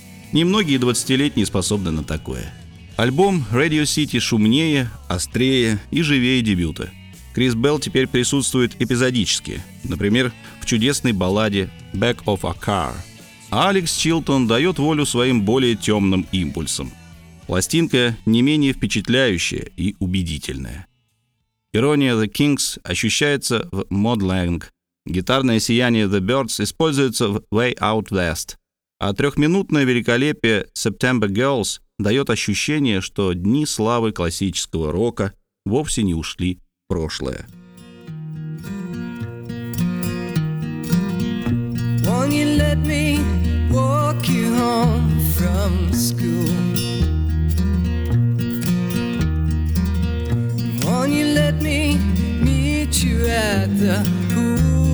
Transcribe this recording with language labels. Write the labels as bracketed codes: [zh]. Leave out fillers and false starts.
[ru] Немногие 20-летние способны на такое». Альбом «Radio City» шумнее, острее и живее дебюта. Крис Белл теперь присутствует эпизодически, например, в чудесной балладе «Back of a Car». Алекс Чилтон дает волю своим более темным импульсам. Пластинка не менее впечатляющая и убедительная. Ирония The Kings ощущается в Mod Lang. Гитарное сияние The Birds используется в Way Out West. А трехминутное великолепие September Girls дает ощущение, что дни славы классического рока вовсе не ушли в прошлое. [en] Won't you let me walk you home from school? Won't you let me meet you at the pool?